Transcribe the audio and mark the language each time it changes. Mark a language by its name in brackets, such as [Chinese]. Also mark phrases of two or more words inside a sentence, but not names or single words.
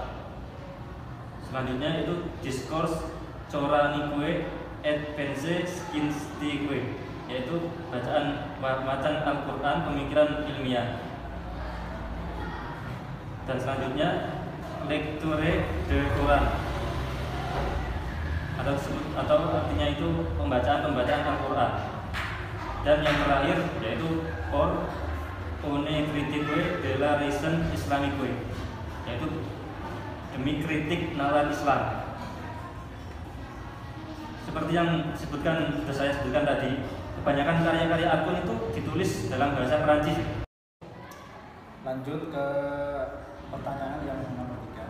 [Indonesian] Selanjutnya itu Discours Coranique et Pensée Scientifique, yaitu bacaan Al-Quran pemikiran ilmiah. Dan selanjutnya Lecture de Quran, atau artinya itu pembacaan Al-Quran. Dan yang terakhir yaitu Pour une critique de la raison islamique, yaitu demi kritik nalar Islam. Seperti yang saya sebutkan tadi, kebanyakan karya-karya Arbun itu ditulis dalam bahasa Perancis. Lanjut ke pertanyaan yang nomor 3.